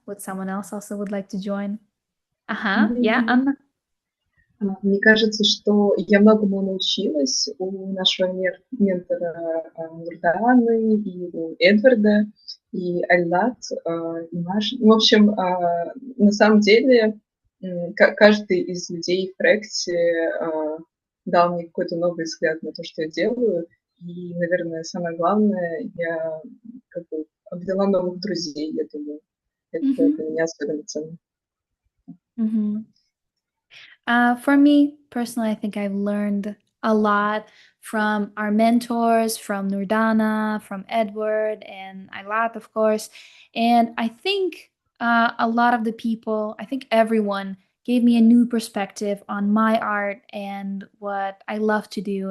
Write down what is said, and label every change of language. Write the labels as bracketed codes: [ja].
[en] Would someone else also would like to join? Yeah, Анна? [ru] Мне кажется, что я многому научилась у нашего ментора Нурданы, и у Эдварда, и Альнат, и Маши. В общем, на самом деле, каждый из людей в проекте дал мне какой-то новый взгляд на то, что я делаю. И, наверное, самое главное, я как бы обрела новых друзей, я думаю. Это для меня особенно ценно. [en] For me personally, I think I've learned a lot from our mentors, from Nurdana, from Edward, and Ailat, of course. And I think a lot of the people, I think everyone gave me a new perspective on my art and what I love to do.